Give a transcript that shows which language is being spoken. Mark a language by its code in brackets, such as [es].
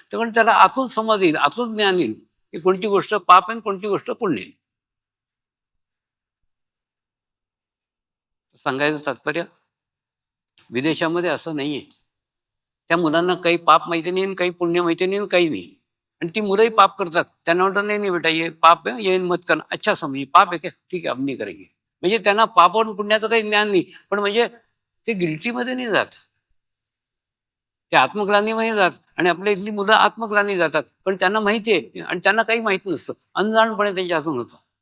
[mr] तर पण त्याला आतून समज येईल, आतून ज्ञान येईल की कोणती गोष्ट पाप आहे, कोणती गोष्ट पुण्य आहे. सांगायचं तात्पर्य, विदेशामध्ये असं नाहीये. त्या मुलांना काही पाप माहिती नाही, काही पुण्य माहिती नाही, काही नाही. आणि ती मुलंही पाप करतात. त्यांना वाटतं नाही नाही [hi] बेटा, ये पाप है, ये मत करना. अच्छा समझिए पाप है क्या, [mr] ठीक आहे, [hi] अब नहीं करेंगे. [mr] म्हणजे त्यांना पाप आणि पुण्याचं काही ज्ञान नाही. पण म्हणजे ते गिल्टीमध्ये नाही जात, ते आत्मग्लानीमध्ये जात. आणि आपल्या इथली मुलं आत्मग्लानी जातात, पण त्यांना माहिती आहे आणि त्यांना काही माहित नसतं. अनजाणपणे त्यांच्या हातून होतं.